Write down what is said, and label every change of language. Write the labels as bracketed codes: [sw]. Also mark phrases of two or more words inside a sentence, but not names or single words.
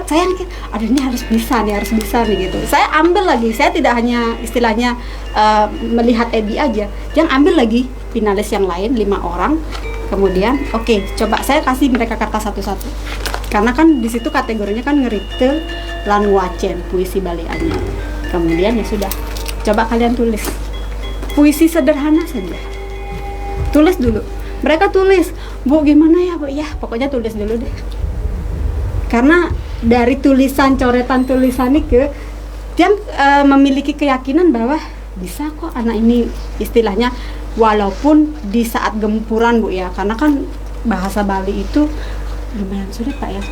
[id] Saya mikir, aduh ini harus bisa nih gitu. Saya ambil lagi, saya tidak hanya istilahnya melihat Ebi aja, yang ambil lagi finalis yang lain 5 orang. Kemudian oke, coba saya kasih mereka kertas satu-satu. Karena kan di situ kategorinya kan [ban] ngerite lan wacen puisi Bali Anyar. [id] Kemudian ya sudah, coba kalian tulis puisi sederhana saja. Tulis dulu. Mereka tulis, Bu gimana ya Bu? Ya pokoknya tulis dulu deh. Karena dari coretan tulisan itu, dia memiliki keyakinan bahwa bisa kok anak ini istilahnya, walaupun di saat gempuran Bu ya, karena kan bahasa Bali itu lumayan sulit Pak ya.